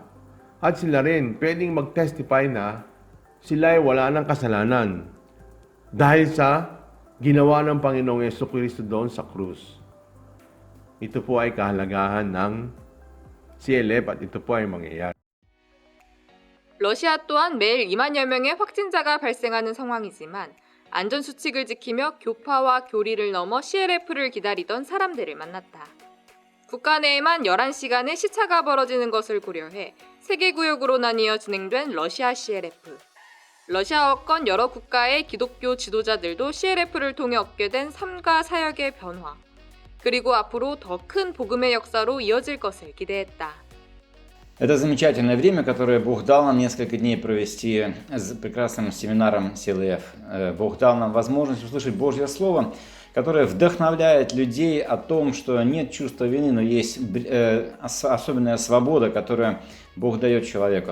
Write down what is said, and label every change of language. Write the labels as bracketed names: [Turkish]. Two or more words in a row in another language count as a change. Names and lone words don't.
[Filipino] At sila rin pwedeng mag-testify na sila ay wala ng kasalanan dahil sa ginawa ng Panginoong Jesucristo doon sa krus. Ito po ay kahalagahan ng CLF at ito po ay mangyayari. [Korean] 러시아 또한 매일 2만여 명의 확진자가 발생하는 상황이지만 안전수칙을 지키며 교파와 교리를 넘어 CLF를 기다리던 사람들을 만났다. 국가 내에만 11시간의 시차가 벌어지는 것을 고려해 3개 구역으로 나뉘어 진행된 러시아 CLF. 러시아어권 여러 국가의 기독교 지도자들도 CLF를 통해 얻게 된 삶과 사역의 변화, 그리고 앞으로 더 큰 복음의 역사로 이어질 것을 기대했다. [Russian] Это замечательное время, которое Бог дал нам несколько дней провести с прекрасным семинаром CLF. Бог дал нам возможность услышать Божье Слово, которое вдохновляет людей о том, что нет чувства вины, но есть особенная свобода, которую Бог дает человеку.